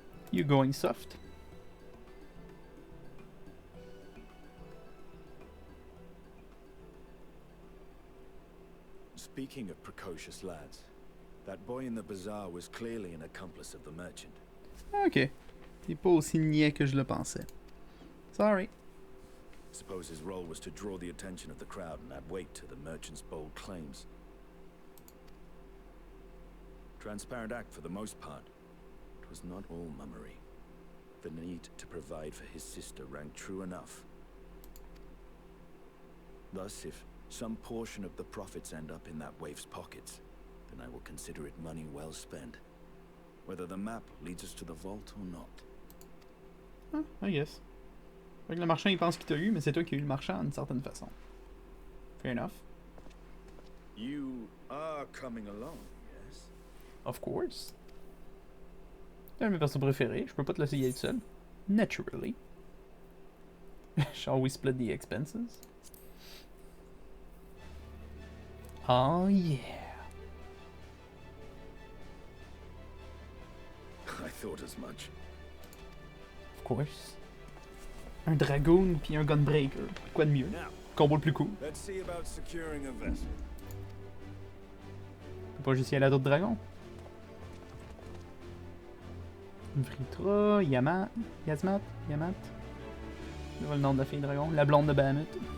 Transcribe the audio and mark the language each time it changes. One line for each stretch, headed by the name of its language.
English: You going soft? Speaking of precocious lads, that boy in the bazaar was clearly an accomplice of the merchant. Ok.
French: Il est pas aussi niais que je le pensais.
English: Sorry. Suppose his role was to draw the attention of the crowd and add weight to the merchant's bold claims. Transparent act for the most part. It was not all mummery. The need to provide for his sister rang true enough. Thus, if some portion of the profits end up in that waif's pockets, then I will consider it money well spent. Whether the map leads us to the vault or not. I guess.
French: Fait que le marchand il pense qu'il t'a eu, mais c'est toi qui as eu le marchand d'une certaine façon.
English: Fair enough. You are coming along, yes? Of course.
French: C'est un de mes persos préférés, je peux pas te laisser y aller seul.
English: Naturally. Shall we split the expenses? Oh yeah. I thought as much. Of course.
French: Un dragoon puis un gunbreaker. Quoi de mieux?
English: Now,
French: Combo le plus cool.
English: let's see about securing a vessel.
French: Faut pas juste y aller à d'autres dragons. Vritra, Yamat, Yazmat, Yamat. C'est le nom de la fille dragon. La blonde de Bahamut.